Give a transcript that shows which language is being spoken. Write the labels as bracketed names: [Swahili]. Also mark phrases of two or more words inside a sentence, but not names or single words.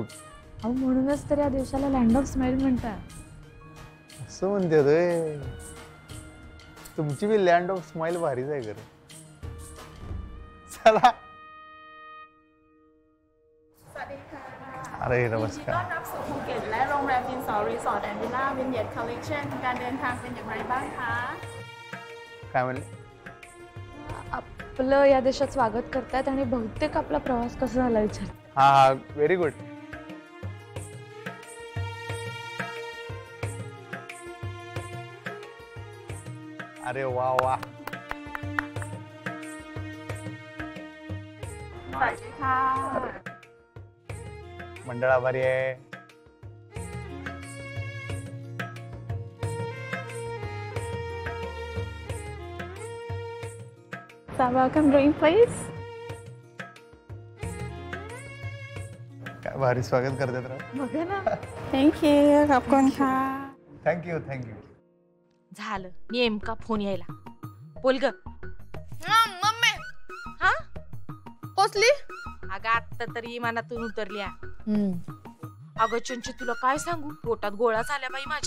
[Marathi] अहो म्हणूनच तर या देशाला [English] land of smile [Marathi] म्हणतात। असं म्हणते रे, तुमची बी [English] land of smile [Marathi] भारीच आहे खरं। चला, अरे नमस्कार। [Thai] ต้อนรับสู่ภูเก็ตและโรงแรมดินสอรีสอร์ทแอนด์วิลล่าวินเยตคอลเลคชั่นการเดินทางเป็นอย่างไรบ้างคะ [Marathi] काय म्हणले? आपलं या देशात स्वागत करतात आणि बहुतेक आपला प्रवास कसा झाला विचार। हा हा, [English] very good. [Marathi] अरे वा वा, [Thai] สวัสดีค่ะ [Marathi] मंडळ आभारी आहे। [English] So welcome drink please. [Marathi] काय भारी स्वागत करतात राव। बघा ना, [English] Thank you [Thai] ขอบคุณค่ะ [English] thank you thank you. [Marathi] झालं नेमका फोन यायला। बोल ग मम्मी हा कसली अगं आत्ता तरी इमानातून उतरल्या। अगं चंची तुला काय सांगू, पोटात गोळा झाल्या बाई माझ्या।